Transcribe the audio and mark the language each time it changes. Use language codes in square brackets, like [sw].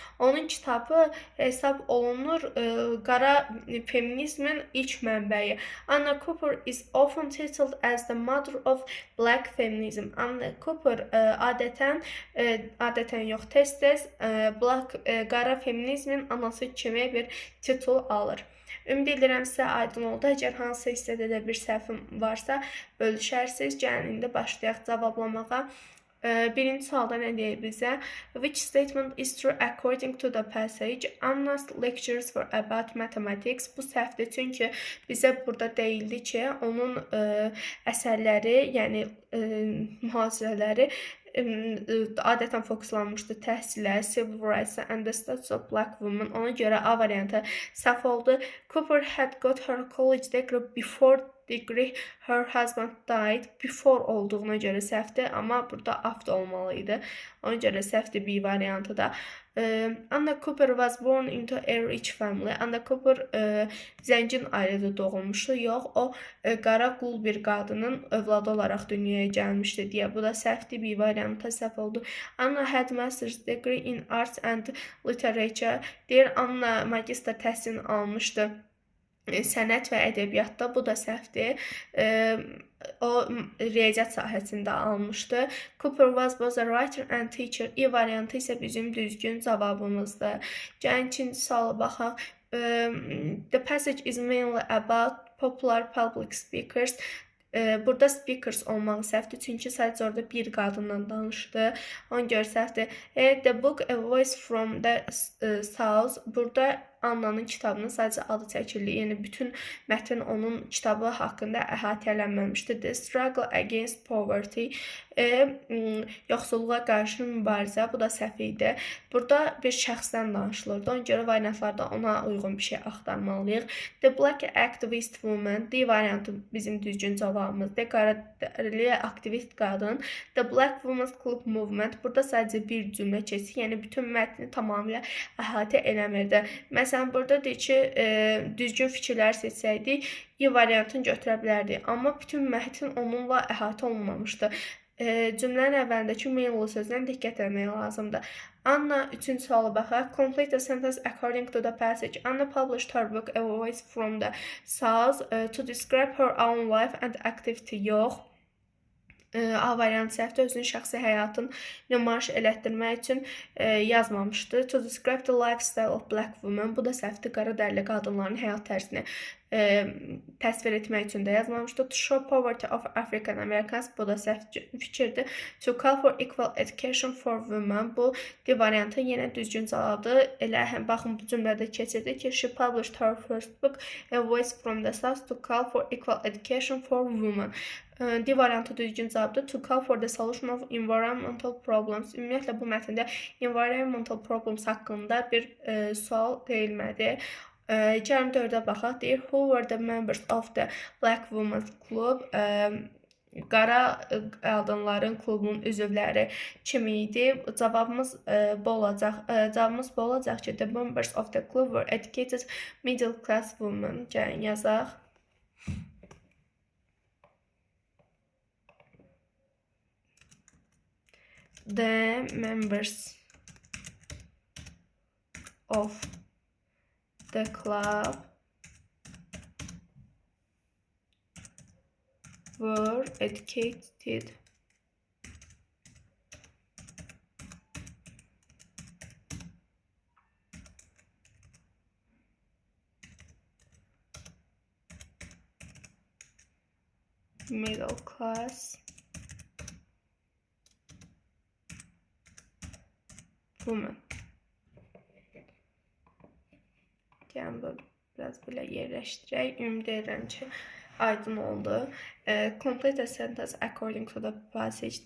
[az] Onun kitabı hesab olunur qara feminizmin ilk mənbəyi. [en] Anna Cooper is often titled as the mother of black feminism. [az] Anna Cooper adətən yox, tez-tez qara feminizmin anası kimi bir titul alır. Ümid edirəm sizə aydın oldu. Əgər hansısa hissədə də bir səhvim varsa bölüşərsiniz. Gəlin indi başlayaq cavablamağa. Birinci sualda nə deyir bizə? [en] Which statement is true according to the passage? Anna's lectures were about mathematics. [az] Bu səhvdir, çünki bizə burada deyildi ki, onun əsərləri, yəni mühazirələri adətən fokuslanmışdı təhsilə, [en] civil rights and the status of black women. [az] Ona görə A variantı səhv oldu. [en] Cooper had got her college degree before her husband died. [az] Before olduğuna görə səhvdir, amma burada after olmalıydı. Ona görə səhvdir B variantı da. [en] Anna Cooper was born into a rich family. [az] Anna Cooper zəngin ailədə doğulmuşdu. Yox, o qara qul bir qadının övladı olaraq dünyaya gəlmişdi deyə. Bu da səhvdir, B variantı səhv oldu. [en] Anna had master's degree in arts and literature. [az] Deyir, Anna magistr təhsilini almışdı sənət və ədəbiyyatda bu da səhvdir. O riyaziyyat sahəsində almışdı. [en] Cooper was both a writer and teacher. [az] İ variantı isə bizim düzgün cavabımızdır. Gəlin ikinci suala baxaq. [en] The passage is mainly about popular public speakers. [az] Burada speakers olmağı səhvdir, çünki sadəcə orada bir qadından danışdı. Ona görə səhvdir. [en] The book A Voice from the South. [az] Burada Annanın kitabının sadəcə adı çəkildi. Yəni bütün mətn onun kitabı haqqında əhatələnməmişdir. [en] The Struggle Against Poverty. [az] Yoxsulluğa qarşı mübarizə. Bu da səhv idi. Burada bir şəxsdən danışılırdı. Ona görə variantlarda ona uyğun bir şey axtarmalıyıq. [en] The Black Activist Woman. [az] D variantı bizim düzgün cavabımızdır. Qara aktivist qadın. The Black Women's Club Movement. Burada sadəcə bir cümlə keçir. Yəni bütün mətni tamamilə əhatə eləmirdi. Məsələn, burada deyir ki, düzgün fikirlər seçsəydik, İ variantını götürə bilərdik. Amma bütün mətn onunla əhatə olunmamışdı. Cümlənin əvvəlindəki mainly sözdən diqqət etmək lazımdır. Anna, üçüncü suala baxaq. [en] Complete the sentence according to the passage. Anna published her book A Voice from the South to describe her own life and activity. [az] Yox. A variantı səhvdir, özünün şəxsi həyatını nümayiş elətdirmək üçün yazmamışdı. [en] To describe the lifestyle of black women. [az] Bu da səhvdir, qara dərili qadınların həyat tərzini təsvir etmək üçün də yazmamışdı. [en] To show poverty of African Americans. [az] Bu da səhv fikirdir. [en] To call for equal education for women. [az] Bu D variantı yenə düzgün cavabdır. Elə baxın bu cümlədə keçirdi ki, [en] she published her first book A Voice from the South to call for equal education for women. [az] D variantı düzgün cavabdır. [en] To call for the solution of environmental problems. [az] Ümumiyyətlə bu mətndə environmental problems haqqında bir sual deyilmədi. Gəlin 4-ə baxaq. [en] Deyir, who were the members of the Black Women's Club? [az] Qara qadınların klubunun üzvləri kim idi? Cavabımız bu olacaq ki, [en] the members of the club were educated middle class women. [az] Gəlin yazaq. [en] The members of the club were educated middle class women. [az] Yəni bu biraz belə yerləşdirək. Ümid edirəm ki, aydın oldu. [en] Complete a sentence according to the passage.